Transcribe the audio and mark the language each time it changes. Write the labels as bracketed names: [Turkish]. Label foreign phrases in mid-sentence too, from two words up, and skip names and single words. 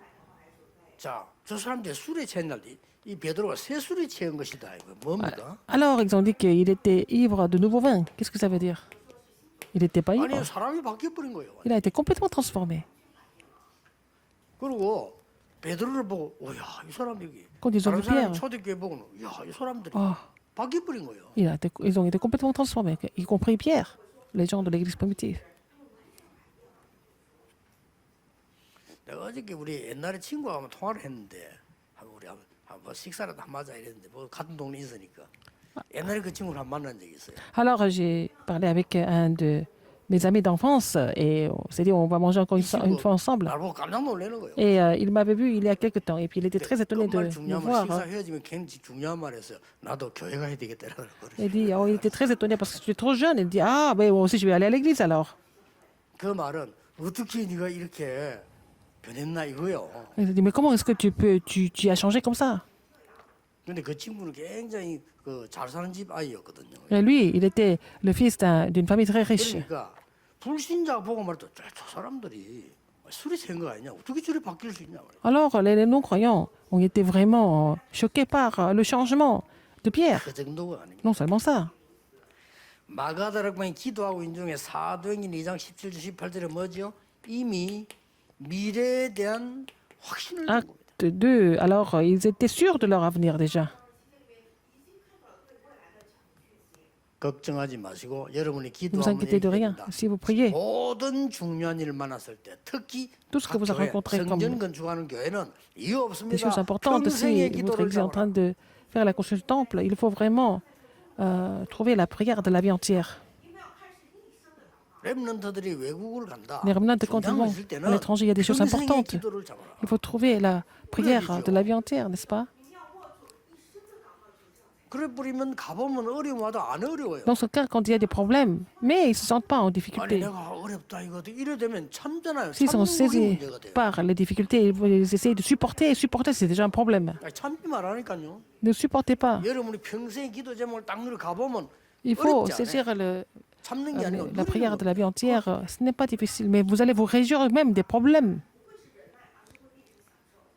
[Korean] 자, 저 사람들이 술에 취한 날이 이 베드로가 새 술에 취한 것이다. 이거 뭡니까? [French] Alors, ils ont dit qu'il était ivre de nouveau vin. Qu'est-ce que ça veut dire? Il n'était pas ivre. [Korean] 아니 사람이 바뀌어 버린 거예요. [French] Il a été complètement transformé. [Korean] 그리고 베드로를 보고, 오야 이 사람 여기. [French] Quand ils ont [Korean] 다른 [French] vu [Korean] 사람 [French] Pierre, [Korean] 초대교회 보고는, 야이 사람들이 oh, 바뀌어 버린 거예요. [French] ils ont été complètement transformés, y compris Pierre, les gens de l'église primitive. [Korean] 내가 어저께 우리 옛날에 친구하고 한번 통화를 했는데, 우리 한번 식사라도 한번 하자 이랬는데, 뭐 같은 동네 있으니까 옛날에 그 친구를 한번 만난 적이 있어요. [French] Alors, j'ai parlé avec un de mes amis d'enfance et on s'est dit on va manger encore une fois ensemble. [Korean] 날 보고 깜짝 놀라는 거예요. [French] Et il m'avait vu il y a quelque temps et puis il était très étonné de [Korean] 정말 [French] me [Korean] 중요한 말, [French] voir. [Korean] 식사 헤어지면 굉장히 중요한 말 했어요. 나도 교회 가야 되겠다라는 거를. [French] Il dit, il était très étonné parce que tu es trop jeune. Il dit, ah, ben moi aussi je vais aller à l'église alors. [Korean] 그 말은 어떻게 네가 이렇게 변했나 이거요. [French] Il dit, mais comment est-ce que tu as changé comme ça? [Korean] 근데 그 친구는 굉장히 그 잘 사는 집 아이였거든요. [French] Et lui, il était le fils d'une famille très riche. [Korean] 그러니까 불신자 보고 말도 저 사람들이 술이 센 거 아니냐? 어떻게 저리 바뀔 수 있냐 말이야. [French] Alors, les non-croyants ont été vraiment choqués par le changement de Pierre. [Korean] 그 정도가 아닙니다. [French] Non seulement ça. [Korean] 마가다락방이 기도하고 있는 중에 사도행전 2장 17절 18절에 뭐죠? 이미 미래에 대한 확신을 준 겁니다. [French] Acte 2, alors ils étaient sûrs de leur avenir déjà. [Korean] 걱정하지 마시고 여러분이 [French] Ne vous [Korean] 기도하면 [French] inquiétez de rien. [Korean] 얘기합니다. [French] Si vous priez, [Korean] 모든 중요한 일 만났을 때 특히 [French] Tout ce que vous avez [Korean] 각 교회, [French] rencontré comme [Korean] 성전 건축하는 교회는 이유 [French] des [Korean] 없습니다. [French] choses importantes, [Korean] 평생의 [French] si votre [Korean] 기도를 [French] église est en train [Korean] 잡아라. [French] de faire la construction du temple, il faut vraiment trouver la prière de la vie entière. [Korean] 렘넌트들이 외국을 간다. [French] Les remnants, quand ils [Korean] 중요한 [French] vont [Korean] 거 있을 때는 [French] à l'étranger, il y a des choses [Korean] 평생의 [French] importantes. [Korean] 기도를 잡아라. [French] Il faut trouver la prière de la vie entière, n'est-ce pas? [Korean] 그래 버리면 가보면 어려워도 안 어려워요. [French] Dans ce cas, quand il y a des problèmes, mais ils ne se sentent pas en [Korean] 아니 [French] difficulté. [Korean] 내가 어렵다 이거 이래 되면 참잖아요. [French] S'ils sont [Korean] 참는 게 [French] saisis [Korean] 문제가 돼요. [French] par les difficultés, ils essayent de supporter. Et supporter, c'est déjà un problème. [Korean] 아니, 참지 말라니까요. [French] Ne supportez pas. [Korean] 여러분이 평생 기도 제목을 딱 누려 가보면 [French] Il faut [Korean] 어렵지 않아요. [French] saisir [Korean] 참는 게 아니고 [French] la prière [Korean] 누리는 [French] de la vie entière. Ce n'est pas difficile, mais vous allez vous réjouir même des problèmes.